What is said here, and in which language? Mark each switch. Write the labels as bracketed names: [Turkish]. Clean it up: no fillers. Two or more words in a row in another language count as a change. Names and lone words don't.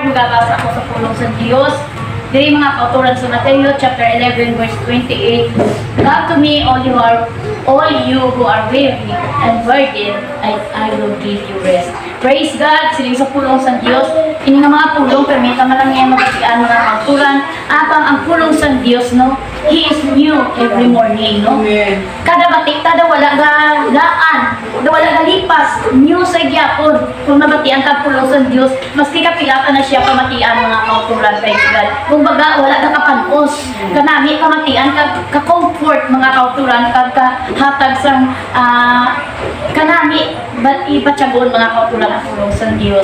[Hiligaynon] gabasa ako sa pulong sa Diyos. Diri mga kauturan sa Mateo [English] chapter 11 verse 28. Come to me all you who are weary and burdened, and I will give you rest. Praise God, [Hiligaynon] siling sa pulong sa Diyos. Ini nga mga pulong permita man lang yung magkasian mga kauturan. Apang ang pulong sa Diyos, no? [English] He is new every morning, no? Amen. [Hiligaynon] Kada batik, kada wala laan, wala lipas, new sa gyapon. Kung mabatian ka pulong sa Diyos, maski kapilatan na siya pamatian mga kauturan, [English] praise God. [Hiligaynon] Kung baga, wala ka kapanos. Kanami pamatian, ka-comfort mga kauturan, hatag sang kanami, ipatsagon mga kautulan ang pulong sa Diyos.